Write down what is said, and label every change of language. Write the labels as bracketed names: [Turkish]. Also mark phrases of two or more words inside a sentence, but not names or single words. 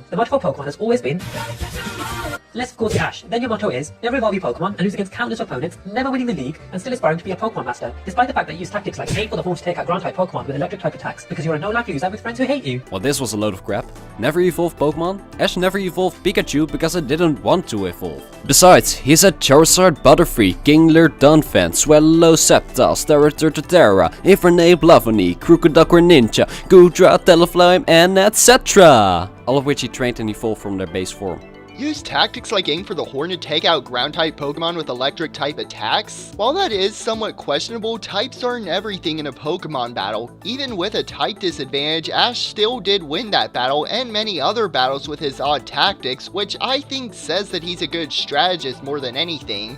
[English] The motto for Pokemon has always been... Unless of course you're Ash, then your motto is, never evolve your Pokemon and lose against countless opponents, never winning the league, and still aspiring to be a Pokemon master, despite the fact that you use tactics like aim for the horn to take out ground-type Pokemon with electric-type attacks, because you're a no-life loser with friends who hate you. Well, this was a load of crap. Never evolved Pokemon? Ash never evolved Pikachu because it didn't want to evolve. Besides, he's a Charizard, Butterfree, Kingler, Dunfan, Swellow, Sceptile, Staraptor, Infernape, Blavony, Crocodile, Ninja, Goodra, Talonflame, and etc. All of which he trained and evolved from their base form. Use tactics like aim for the horn to take out ground-type Pokemon with electric-type attacks? While that is somewhat questionable, types aren't everything in a Pokemon battle. Even with a type disadvantage, Ash still did win that battle and many other battles with his odd tactics, which I think says that he's a good strategist more than anything.